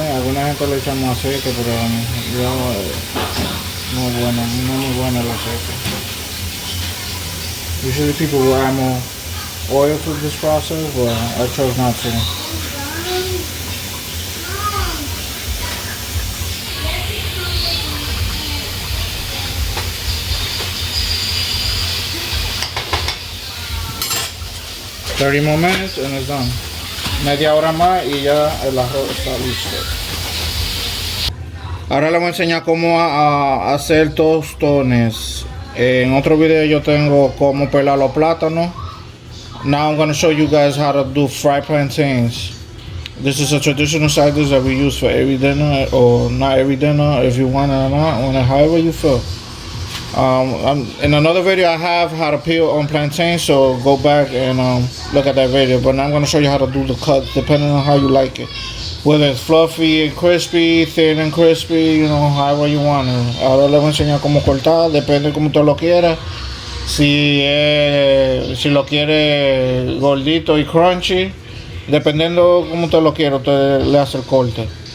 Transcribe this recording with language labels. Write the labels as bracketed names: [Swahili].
[Spanish] Alguna gente le echa más aceite, pero yo no muy bueno el aceite. [English] Usually people will add more oil to this process, but I chose not to. $30 more minutes and it's done. [Spanish] Media hora más y ya el arroz está listo. Ahora les voy a enseñar cómo hacer tostones. En otro video yo tengo cómo pelar los plátanos. [English] Now I'm going to show you guys how to do fried plantains. This is a traditional side dish that we use for every dinner, or not every dinner, if you want it or not, however you feel. In another video I have how to peel on plantains, so go back and look at that video. But now I'm going to show you how to do the cuts depending on how you like it. Whether it's fluffy and crispy, thin and crispy, however you want it. [Spanish] Ahora les voy a enseñar cómo cortar, depende de cómo usted lo quiera. Si lo quiere gordito y crunchy, dependiendo cómo usted lo quiera, usted le hace el corte.